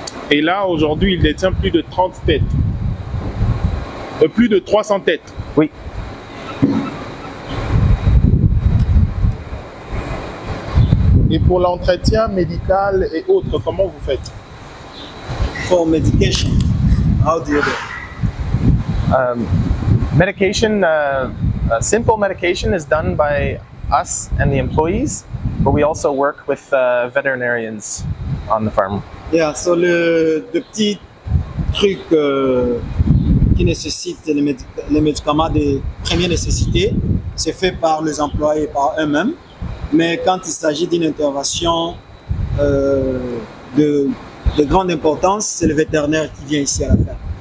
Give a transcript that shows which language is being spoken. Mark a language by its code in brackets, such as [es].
[fr] Et là, aujourd'hui, il détient plus de 30 têtes. Plus de 300 têtes. Oui. Et pour l'entretien médical et autres, comment vous faites? [en] For medication, how do you do it? Medication, simple medication is done by us and the employees, but we also work with veterinarians on the farm. Yeah, so [fr] le petit truc qui nécessite les médicaments de première nécessité, c'est fait par les employés, par eux-mêmes. Mais quand il s'agit d'une intervention de grande importance, c'est le vétérinaire qui vient ici à la ferme.